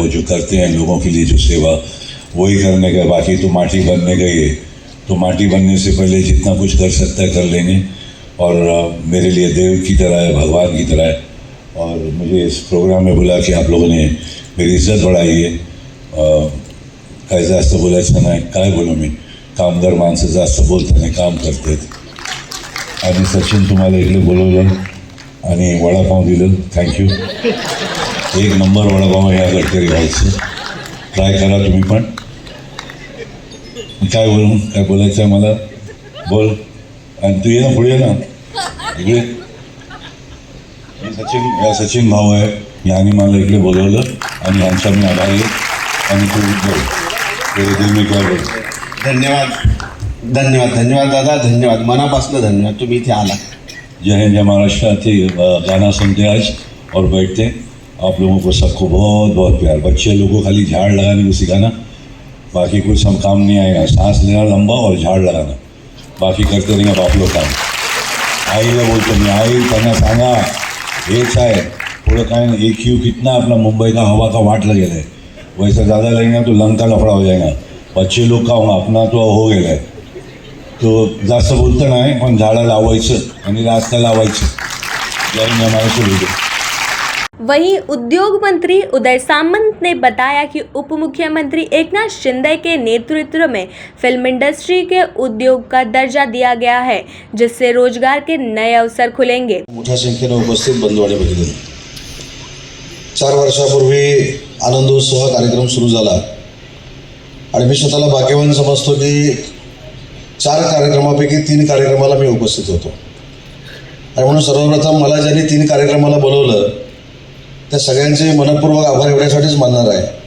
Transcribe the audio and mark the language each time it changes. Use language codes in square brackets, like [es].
[hi] वो जो करते हैं लोगों के लिए जो सेवा, वही करने का। बाकी तो माटी बनने गई है, तो माटी बनने से पहले जितना कुछ कर सकता है कर लेंगे। और मेरे लिए देव की तरह है, भगवान की तरह है। और मुझे इस प्रोग्राम में बुला के आप लोगों ने मेरी इज्जत बढ़ाई है। [mr] काय जास्त बोलायचं नाही, काय बोलू मी, कामगार माणसं जास्त बोलत नाही, काम करतात. आणि सचिन तुम्हाला इकडे बोलवलं आणि वडापाव दिलं, थँक्यू. एक नंबर वडापाव या गडकरी व्हायचं, ट्राय करा तुम्ही पण. काय बोलू, काय बोलायचं आहे मला, बोल. आणि तू ये ना, पुढे ये ना, इकडे. सचिन भाऊ आहे, यांनी मला इकडे बोलवलं आणि यांचा मी आभारी आहे. आणि तू बोल, [hi] तेरे दिल में क्या बोल. [mr] धन्यवाद धन्यवाद धन्यवाद दादा, धन्यवाद, मनापासून धन्यवाद, तुम्ही इथे आला. जय हिंद, जय महाराष्ट्र. [hi] आते गाना सुनते आज और बैठते. आप लोगों को सबको बहुत बहुत प्यार. बच्चे लोगों को खाली झाड़ लगाने को सिखाना, बाकी कुछ हम काम नहीं आएगा. सांस लेना लंबा और झाड़ लगाना, बाकी करते रहेंगे आप लोग काम. [mr] आईला बोलतो मी, आई त्यांना सांगा हेच आहे, थोडं काय ना. [hi] AQ कितना अपना मुंबई का हवा का वाट लगेला है, वैसे ज़्यादा लगेगा तो लंग का लफड़ा हो जाएगा. बच्चे लोग का होगा, [mr] अपना तो हो गेला आहे. तो जास्त बोलतं नाही, पण झाडं लावायचं आणि रास्ता लावायचं. जय हिंद, महाराष्ट्र. [hi] वहीं उद्योग मंत्री उदय सामंत ने बताया कि उप मुख्यमंत्री एकनाथ शिंदे के नेतृत्व में फिल्म इंडस्ट्री के उद्योग का दर्जा दिया गया है, जिससे रोजगार के नए अवसर खुलेंगे. [mr] मोठ्या संख्येने उपस्थित बंधू आणि भगिनी, 4 वर्षापूर्वी आनंदोत्सव हा कार्यक्रम सुरू झाला आणि मी स्वतःला भाग्यवान समजतो की 4 कार्यक्रमापैकी 3 कार्यक्रमाला मी उपस्थित होतो. आणि म्हणून सर्वप्रथम मला ज्यांनी 3 कार्यक्रमाला बोलवलं त्या सगळ्यांचे मनपूर्वक आभार एवढ्यासाठीच मानणार आहे.